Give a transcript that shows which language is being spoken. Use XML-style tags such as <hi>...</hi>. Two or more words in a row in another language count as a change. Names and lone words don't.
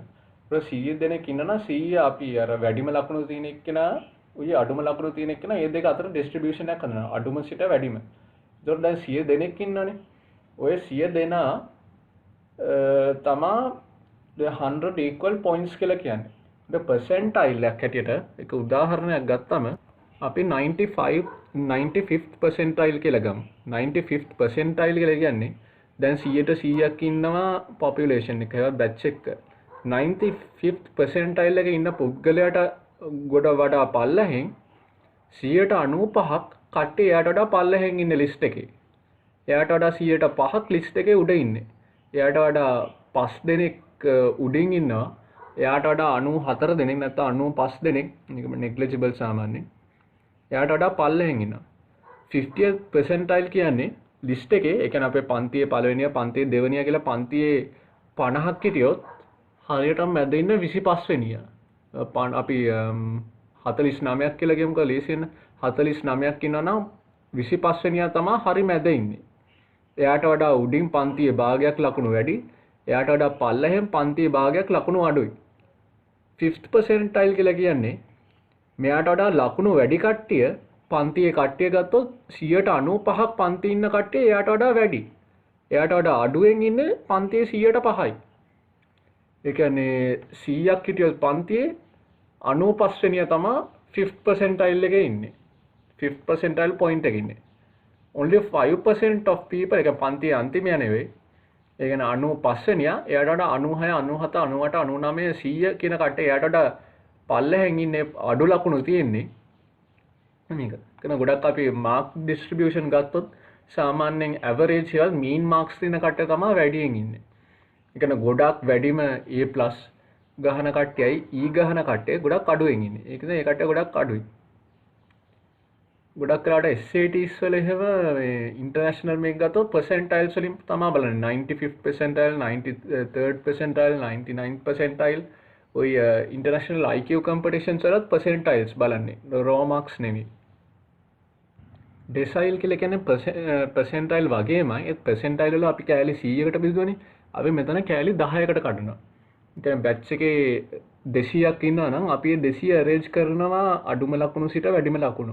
<si>ඊට 100 දෙනෙක් ඉන්නා නම් 100 අපි අර වැඩිම ලකුණු තියෙන එක්කෙනා උයි අඩුම ලකුණු තියෙන එක්කෙනා මේ දෙක අතර ඩිස්ට්‍රිබියුෂන් එකක් කරනවා. අඩුම සිට වැඩිම. ඒතකොට දැන් 100 දෙනෙක් ඉන්නවනේ. ඔය 100 දෙනා තමා</si> <en>100 equal points</en> <si>කියලා කියන්නේ. ද percentile එකක් හැටියට එක උදාහරණයක් ගත්තම අපි</si> <en>95th percentile</en> <si>කියලා ගමු.</si> <en>95th percentile</en> <si>කියලා කියන්නේ දැන් 100ට 100ක් ඉන්නවා population එක. ඒවා batch එක.</si> <en>95th percentile</en> <si>එකේ ඉන්න පුද්ගලයාට ගොඩ වඩා පල්ලෙහෙන් 195ක් කට්ටිය එයාට වඩා පල්ලෙහෙන් ඉන්න list එකේ. එයාට වඩා 105ක් list එකේ උඩ ඉන්නේ. එයාට වඩා 5 දෙනෙක් උඩින් ඉන්නවා. එයාට වඩා 94 දෙනෙක් නැත්නම් 95 දෙනෙක් නිකම් negligible සාමාන්‍යයෙන්. එයාට වඩා පල්ලෙහෙන් ඉන්නවා.</si> <en>50th percentile</en> <si>කියන්නේ list එකේ ඒ කියන්නේ අපේ පන්තියේ පළවෙනිය පන්තියේ දෙවෙනිය කියලා පන්තියේ 50ක් හිටියොත් හරියටම මැද ඉන්න 25 වෙනිය. අපි 49ක් කියලා ගමුකෝ ලේසියෙන් 49ක් ඉන්නවා නම් 25 වෙනියා තමයි හරි මැද ඉන්නේ. එයාට වඩා උඩින් පන්තියේ භාගයක් ලකුණු වැඩි. එයාට වඩා පල්ලෙහෙන් පන්තියේ භාගයක් ලකුණු අඩුයි.</si> <en>5th percentile</en> <si>කියලා කියන්නේ මෙයාට වඩා ලකුණු වැඩි කට්ටිය පන්තියේ කට්ටිය ගත්තොත් 95ක් පන්තියේ ඉන්න කට්ටිය එයාට වඩා වැඩි. එයාට වඩා අඩුවෙන් ඉන්නේ පන්තියේ 5%යි. ඒ කියන්නේ 100ක් හිටියොත් පන්තියේ 95 වෙනියා තමයි</si> <en>5th percentile</en> <si>එකේ ඉන්නේ.</si> <en>5th percentile point</en> <si>එකේ ඉන්නේ.</si> <en>Only 5% of people</en> <si>එක පන්තියේ අන්තිමයා නෙවෙයි. ඒ කියන්නේ 95 වෙනියා එයාට වඩා 96 97 98 99 100 කියන කට්ටිය එයාට වඩා පල්ලෙහෙන් ඉන්නේ අඩු ලකුණු තියෙන්නේ. මේක. කන ගොඩක් අපි</si> <en>mark distribution</en> <si>ගත්තොත් සාමාන්‍යයෙන් ඇවරේජ් එක</si> <en>mean marks</en> <si>තියෙන කට්ටිය තමයි වැඩියෙන් ඉන්නේ. ඒ කියන්නේ ගොඩක් වැඩිම A+ ගහන කට්ටියයි E ගහන කට්ටිය ගොඩක් අඩුවෙන් ඉන්නේ. ඒක නිසා ඒ කට්ටිය ගොඩක් අඩුයි. ගොඩක් වෙලාවට SATs වල එහෙම මේ ඉන්ටර්නැෂනල් මේක ගත්තොත් percentiles වලින් තමයි බලන්නේ</si> <en>95th percentile 93rd percentile 99th percentile</en> <si>ඔය</si> <en>international IQ competitions</en> <si>වලත් percentiles බලන්නේ</si> <en>raw marks</en> <si>නෙමෙයි. decile කියලා කියන්නේ percentile වගේමයි ඒ percentile වල අපි කෑලි 100කට බෙදුවනේ. අපි මෙතන කෑලි 10කට කඩනවා. ඒ කියන්නේ batch එකේ 200ක් ඉන්නවා නම් අපි 200 arrange කරනවා අඩුම ලකුණු සිට වැඩිම ලකුණු.</si>